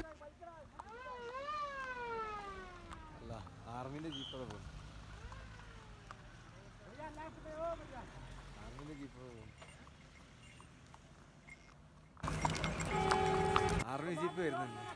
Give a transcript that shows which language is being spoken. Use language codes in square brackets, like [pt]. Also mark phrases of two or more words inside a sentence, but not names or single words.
[ml] ആർമിന്റെ ജീപ്പ് പോകും [hi] भैया लेफ्ट में हो भैया [ml] ആർമിന്റെ ജീപ്പ് പോകും [en] army jeep [ml] വരുന്നുണ്ട്